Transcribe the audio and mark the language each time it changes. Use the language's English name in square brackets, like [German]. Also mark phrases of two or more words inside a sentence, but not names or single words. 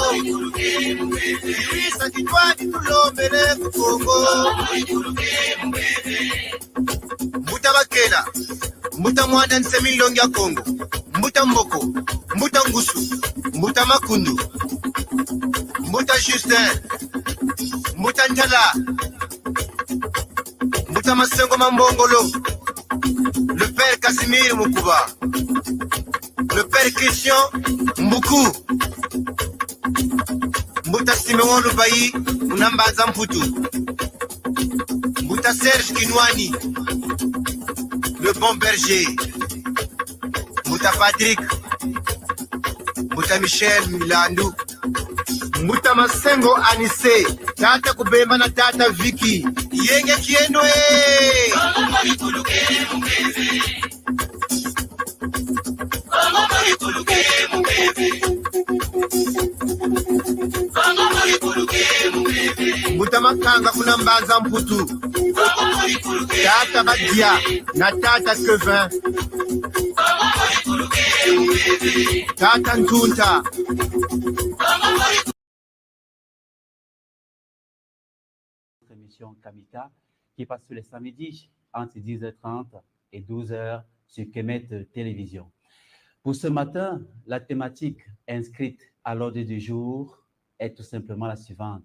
[Kongo] mori kuluke mubebe Yuisa kitwadi tulomele kukongo Kongo mori kuluke mubebe Mbuta bakela Mbuta mwanda nsemilongi ya Kongo Mbuta mboko Mbuta ngusu Mbuta makundu Mbuta Justin Mbuta Njala Mbuta Masengo Mambongolo [French] Le père [Kongo] Casimir Mukuba [French] Le père [Kongo] Christian Mbuku Mbuta Simeon Lubayi Munambaza Mputu Mbuta Serge Kinwani [French] Le bon berger [Kongo] Mbuta Patrick Mbuta Michel Milandu Mbuta Masengo Anise Tata Kubemba na Tata Vicky Yenge Kienwe Kongo mori kuluke mubebe Kongo mori kuluke mubebe Kongo mori kuluke mubebe Mbuta Makanga kuna Mbanza Mputu Kongo mori kuluke Tata Badia na Tata Kevin Kongo mori kuluke mubebe Tata Ntunta Kongo mori [French] émission Kamika qui passe tous les samedis entre 10h30 et 12h sur Kemet Télévision. Pour ce matin, la thématique inscrite à l'ordre du jour est tout simplement la suivante.